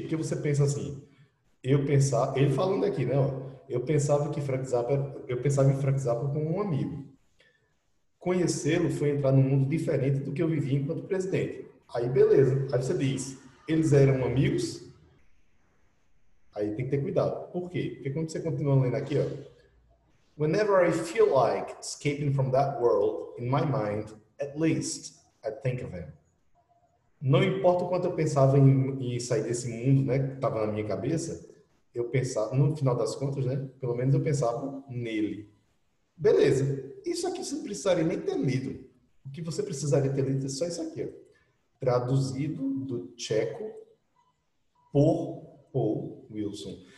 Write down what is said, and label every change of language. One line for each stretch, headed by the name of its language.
Portuguese: Porque você pensa assim, eu pensava, ele falando aqui, né, ó, eu pensava em Frank Zappa como um amigo. Conhecê-lo foi entrar num mundo diferente do que eu vivia enquanto presidente. Aí beleza, aí você diz, eles eram amigos? Aí tem que ter cuidado. Por quê? Porque quando você continua lendo aqui, ó,
English: whenever I feel like escaping from that world, in my mind, at least, I think of him.
Portuguese: Não importa o quanto eu pensava em sair desse mundo, né, que estava na minha cabeça, eu pensava, no final das contas, né, pelo menos eu pensava nele. Beleza. Isso aqui você não precisaria nem ter lido. O que você precisaria ter lido é só isso aqui, ó. Traduzido do tcheco por Paul Wilson.